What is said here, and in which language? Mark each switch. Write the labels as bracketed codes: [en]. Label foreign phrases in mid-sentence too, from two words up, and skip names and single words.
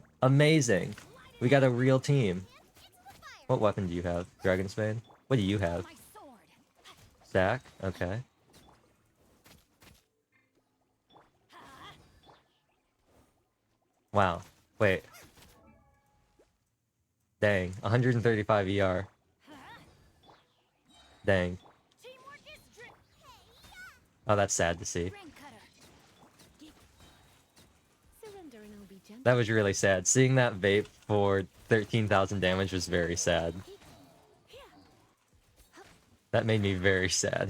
[en] Amazing. We got a real team. What weapon do you have? Dragon's Bane? What do you have? My sword! Stack? Okay. Wow. Wait. Dang. 135 ER. Dang. Teamwork is strength! Oh, that's sad to see. Rain cutter! Surrender and I'll be gentle. That was really sad. Seeing that vape for 13,000 damage was very sad. That made me very sad.